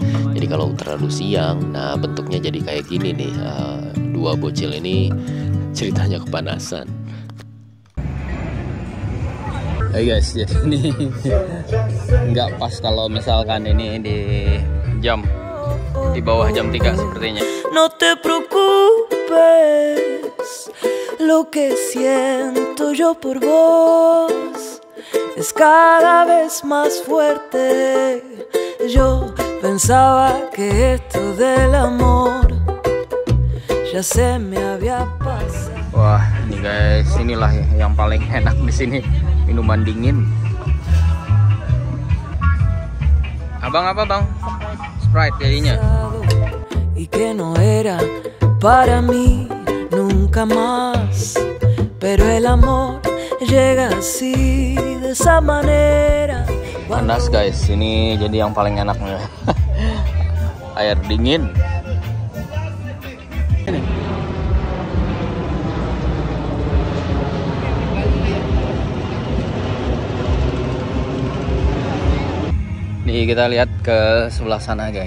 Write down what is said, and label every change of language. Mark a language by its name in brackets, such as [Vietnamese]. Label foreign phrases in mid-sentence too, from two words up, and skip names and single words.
[Indonesian] Jadi kalau terlalu siang, nah bentuknya jadi kayak gini nih. Dua bocil ini ceritanya kepanasan. Hai guys, jadi ini nggak pas kalau misalkan ini di bawah jam 3 sepertinya. [Spanish] No te preocupes, lo que siento yo por vos es cada vez más fuerte. Yo pensaba que esto del amor ya ya se me había pasado. [Indonesian] Wah, ini guys, inilah yang paling enak di sini, minuman dingin. Abang apa bang? Sprite jadinya. [Spanish] Y que no era para mí nunca más, pero el amor llega así de esa manera. [Indonesian] Panas guys, ini jadi yang paling enaknya. Air dingin. Nih kita lihat ke sebelah sana guys.